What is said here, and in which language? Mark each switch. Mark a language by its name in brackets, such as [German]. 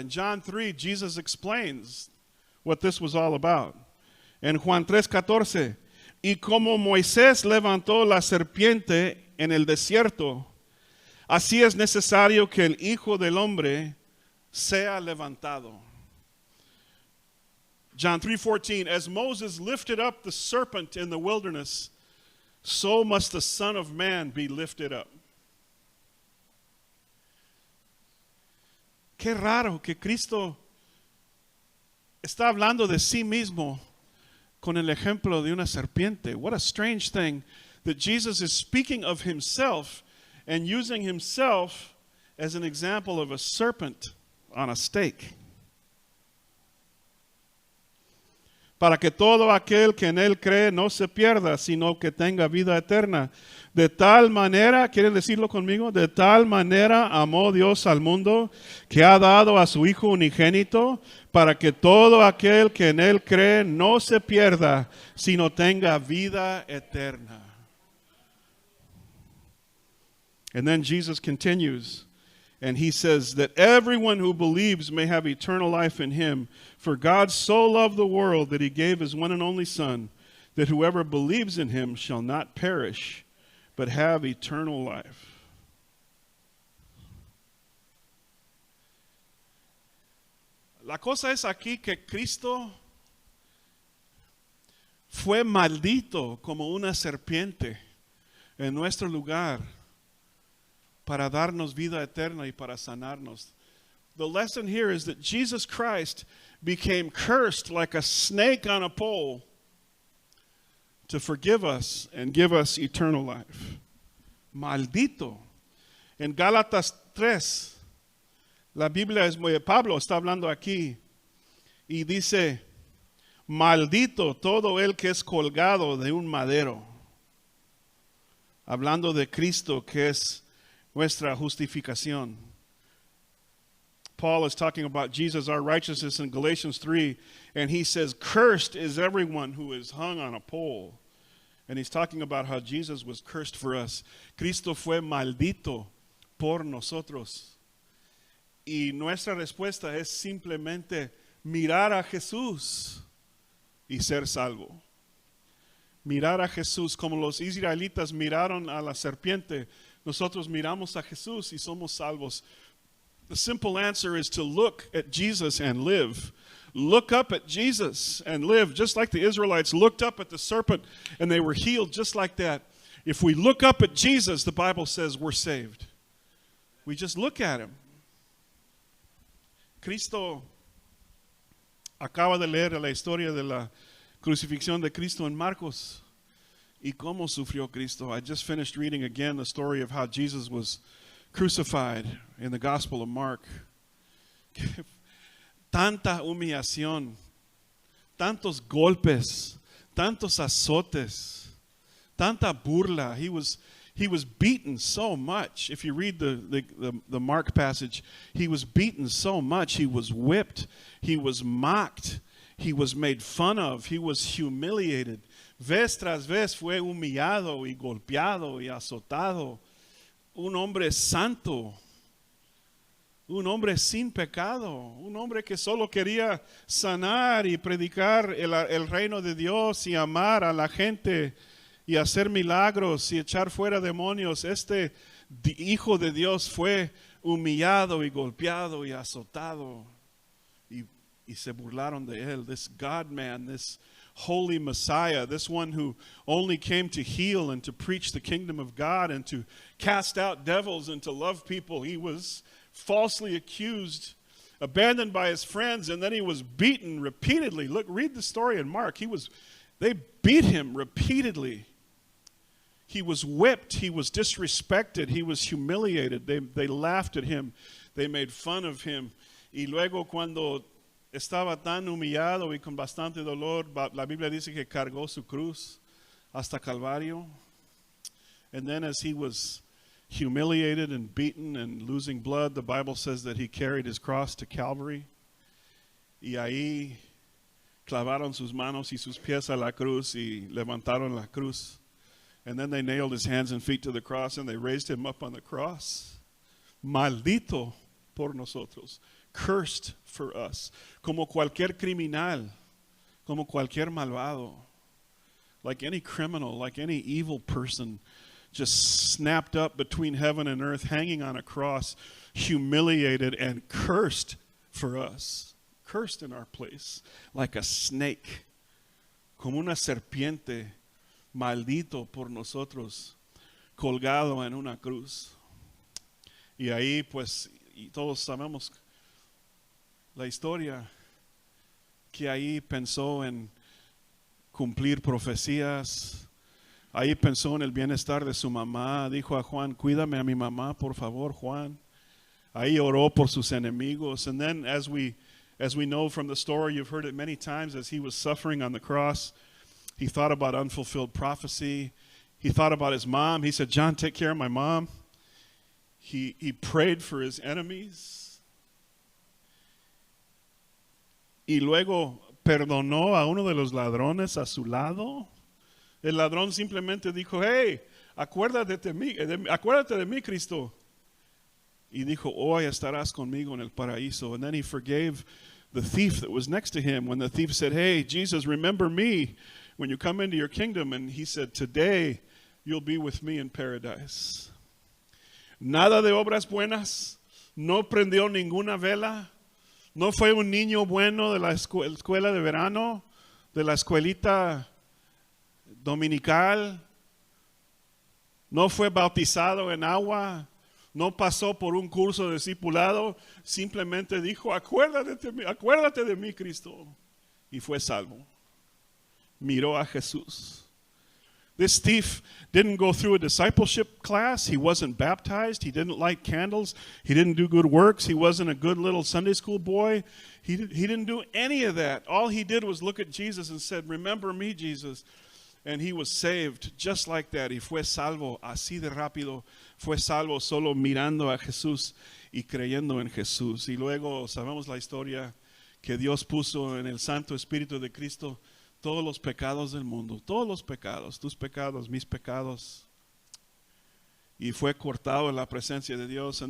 [English] In John 3, Jesus explains what this was all about. [Spanish] En Juan 3:14, y como Moisés levantó la serpiente en el desierto, así es necesario que el Hijo del Hombre sea levantado. [English] John 3:14, as Moses lifted up the serpent in the wilderness, so must the Son of Man be lifted up. [Spanish] Qué raro que Cristo está hablando de sí mismo con el ejemplo de una serpiente. [English] What a strange thing that Jesus is speaking of himself and using himself as an example of a serpent on a stake. [Spanish] Para que todo aquel que en él cree no se pierda, sino que tenga vida eterna. De tal manera, ¿quieren decirlo conmigo? De tal manera amó Dios al mundo que ha dado a su Hijo unigénito, para que todo aquel que en él cree no se pierda, sino tenga vida eterna. [English] And then Jesus continues. And he says that everyone who believes may have eternal life in him. For God so loved the world that he gave his one and only Son, that whoever believes in him shall not perish, but have eternal life. [Spanish] La cosa es aquí que Cristo fue maldito como una serpiente en nuestro lugar, para darnos vida eterna y para sanarnos. [English] The lesson here is that Jesus Christ became cursed like a snake on a pole to forgive us and give us eternal life. [Spanish] Maldito. En Gálatas 3, la Biblia es muy, Pablo está hablando aquí y dice, maldito todo el que es colgado de un madero. Hablando de Cristo, que es nuestra justificación. [English] Paul is talking about Jesus, our righteousness, in Galatians 3, and he says, cursed is everyone who is hung on a pole. And he's talking about how Jesus was cursed for us. [Spanish] Cristo fue maldito por nosotros. Y nuestra respuesta es simplemente mirar a Jesús y ser salvo. Mirar a Jesús como los israelitas miraron a la serpiente. Nosotros miramos a Jesús y somos salvos. [English] The simple answer is to look at Jesus and live. Look up at Jesus and live, just like the Israelites looked up at the serpent and they were healed just like that. If we look up at Jesus, the Bible says we're saved. We just look at him. [Spanish] Cristo acaba de leer la historia de la crucifixión de Cristo en Marcos. Y cómo sufrió Cristo. [English] I just finished reading again the story of how Jesus was crucified in the Gospel of Mark. [Spanish] Tanta humillación, tantos golpes, tantos azotes, tanta burla. [English] He was beaten so much. If you read the Mark passage, he was beaten so much. He was whipped. He was mocked. He was made fun of. He was humiliated. [Spanish] Vez tras vez fue humillado y golpeado y azotado. Un hombre santo, un hombre sin pecado, un hombre que solo quería sanar y predicar el reino de Dios y amar a la gente y hacer milagros y echar fuera demonios. Este Hijo de Dios fue humillado y golpeado y azotado y se burlaron de él. [English] This God-man, this holy Messiah, this one who only came to heal and to preach the kingdom of God and to cast out devils and to love people. He was falsely accused, abandoned by his friends, and then he was beaten repeatedly. Look, read the story in Mark. They beat him repeatedly. He was whipped. He was disrespected. He was humiliated. They laughed at him. They made fun of him. [Spanish] Y luego cuando estaba tan humillado y con bastante dolor, la Biblia dice que cargó su cruz hasta Calvario. [English] And then as he was humiliated and beaten and losing blood, the Bible says that he carried his cross to Calvary. [Spanish] Y ahí clavaron sus manos y sus pies a la cruz y levantaron la cruz. [English] And then they nailed his hands and feet to the cross and they raised him up on the cross. [Spanish] Maldito por nosotros. [English] Cursed for us. [Spanish] Como cualquier criminal. Como cualquier malvado. [English] Like any criminal, like any evil person. Just snapped up between heaven and earth, hanging on a cross, humiliated and cursed for us. Cursed in our place, like a snake, [Spanish] como una serpiente, maldito por nosotros, colgado en una cruz. Y ahí pues, y todos sabemos la historia, que ahí pensó en cumplir profecías. Ahí pensó en el bienestar de su mamá. Dijo a Juan, cuídame a mi mamá, por favor, Juan. Ahí oró por sus enemigos. [English] And then as we know from the story, you've heard it many times, as he was suffering on the cross, he thought about unfulfilled prophecy. He thought about his mom. He said, John, take care of my mom. He prayed for his enemies. [Spanish] Y luego perdonó a uno de los ladrones a su lado. El ladrón simplemente dijo, hey, acuérdate de mí, Cristo. Y dijo, hoy estarás conmigo en el paraíso. [English] And then he forgave the thief that was next to him. When the thief said, hey, Jesus, remember me when you come into your kingdom. And he said, today you'll be with me in paradise. [Spanish] Nada de obras buenas. No prendió ninguna vela. No fue un niño bueno de la escuela de verano, de la escuelita dominical, no fue bautizado en agua, no pasó por un curso de discipulado, simplemente dijo, acuérdate de mí, Cristo, y fue salvo. Miró a Jesús. [English] This thief didn't go through a discipleship class. He wasn't baptized. He didn't light candles. He didn't do good works. He wasn't a good little Sunday school boy. He didn't do any of that. All he did was look at Jesus and said, remember me, Jesus. And he was saved just like that. [Spanish] Y fue salvo así de rápido. Fue salvo solo mirando a Jesús y creyendo en Jesús. Y luego sabemos la historia que Dios puso en el Santo Espíritu de Cristo todos los pecados del mundo. Todos los pecados. Tus pecados, mis pecados. Y fue cortado en la presencia de Dios.